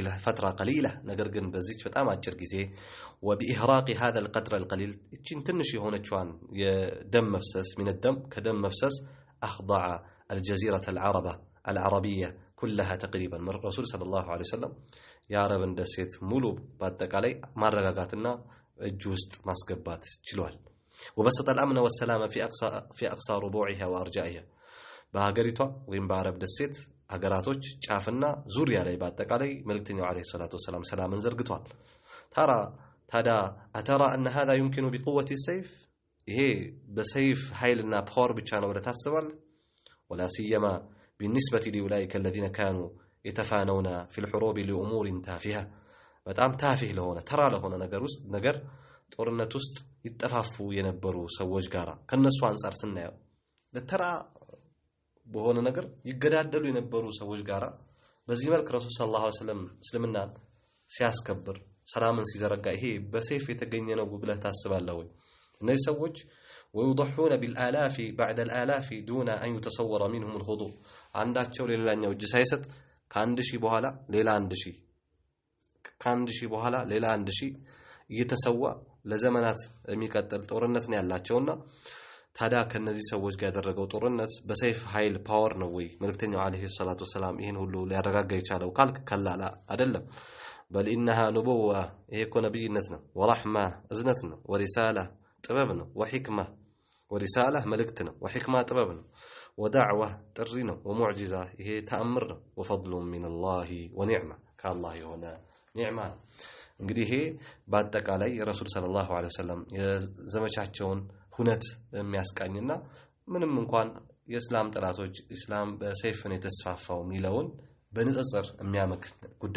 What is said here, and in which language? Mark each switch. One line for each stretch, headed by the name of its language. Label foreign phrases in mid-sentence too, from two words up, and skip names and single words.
Arabic: الفترة قليلة
Amharic: ነገር ግን በዚህ በጣም አጭር ጊዜ
Arabic: وبإهراق هذا القطر القليل
Amharic: እቺን ትንሽ የሆነችዋን የደም መፍሰስ
Arabic: من الدم
Amharic: ከደም መፍሰስ
Arabic: أخضع الجزيرة العربية كلها تقريبا الرسول صلى الله عليه وسلم
Amharic: የአረብ ደሴት ሙሉ በአጠቃላይ ማረጋጋትና እጅ ውስጥ ማስገባት ችሏል
Arabic: وبسط الأمن والسلام في أقصى ربوعها وأرجائها
Amharic: በሀገሪቷ ወይም በአረብ ደሴት ሀገራቶች ጫፍና ዙሪያ ላይ በአጠቃላይ መልእክተኛው
Arabic: عليه الصلاة والسلام
Amharic: ሰላምን ዘርግቷል ታዳ
Arabic: أترى أن هذا يمكن بقوة السيف
Amharic: ይሄ በሰይፍ ኃይልና ፓወር ብቻ ነው ወደ ታስባል
Arabic: ولا سيما بالنسبة لأولئك الذين كانوا يتفانون في الحروب لأمور تافهة
Amharic: በጣም ታፊህ ለሆነ ተራ ለሆነ ነገር ጦርነት ውስጥ ይጠፋፉ የነበሩ ሰዎች ጋራ ከነሱ አንፃር ስናየው ለተራ በሆነ ነገር ይገዳደሉ የነበሩ ሰዎች ጋራ በዚህ መልክ ረሱል
Arabic: صلى الله عليه
Amharic: ወሰለም እስልምናን ሲያስከብር ሰላምን ሲዘረጋ ይሄ በሰይፍ የተገኘ ነው ብለህ ታስባለህ ወይ እነዚህ ሰዎች
Arabic: ويضحون بالآلاف بعد الآلاف دون أن يتصور منهم الخضوع
Amharic: አንዳቸው ሌላኛው እጅ ሳይሰጥ ከአንድ ሺህ በኋላ ሌላ አንድ ሺህ ከአንድ ሺህ በኋላ ሌላ አንድ ሺህ እየተሰዋ ለዘመናት የሚቀጥል ጦርነት ነው ያላቸውና ታዲያ ከነዚህ ሰዎች ጋር ያደረገው ጦርነት በሰይፍ ኃይል ፓወር ነው ወይ መልእክተኛው
Arabic: عليه الصلاة والسلام
Amharic: ይሄን ሁሉ ሊያረጋጋ የቻለው ካልክ ከላላ አይደለም
Arabic: بل انها نبوة
Amharic: ይሄ እኮ ነብይነት ነው ወራህማ እዝነት ነው ወሪሳላ ጥበብ ነው
Arabic: وحكمة ورسالة
Amharic: መልእክት ነው ወሂክማ ጥበብ ነው ودعوة ጥሪ ነው ወሙዕጂዛ ይሄ ተአምር ነው
Arabic: وفضل من الله ونعمة
Amharic: ከአላህ የሆነ ኒዕማ እንግዲህ ይሄ በአጠቃላይ የረሱል
Arabic: صلى الله عليه وسلم
Amharic: የዘመቻቸውን ሁነት የሚያስቃኝና ምንም እንኳን የእስላም ጥላቶች እስላም በሰይፍ ነው የተስፋፋው ሚለውን በንጽጽር የሚያመክ ጉዳይ